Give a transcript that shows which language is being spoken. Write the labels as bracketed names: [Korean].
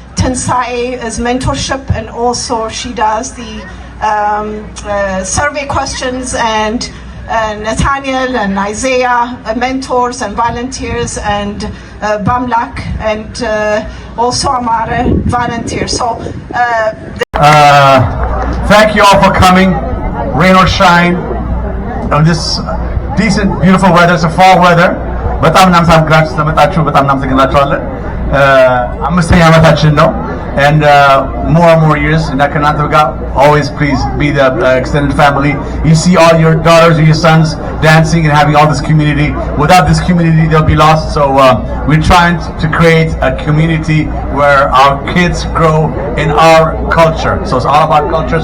[English] Tensai is mentorship, and also she does the survey questions, and Nathaniel and Isaiah mentors and volunteers, and Bamlak and also Amara volunteers. So thank you all for coming, rain or shine, on this decent, beautiful weather. It's a fall weather. [Amharic] በጣም እናመሰግናችሁ ስለመጣችሁ በጣም እናመሰግናችኋለን። አምስተኛ ዓመታችን ነው, [English] and more and more years. [Amharic] እና ከእናንተ ጋር [English] always please be the extended family. You see all your daughters or your sons dancing and having all this community. Without this community, they'll be lost. So we're trying to create a community where our kids grow in our culture. So it's all about culture.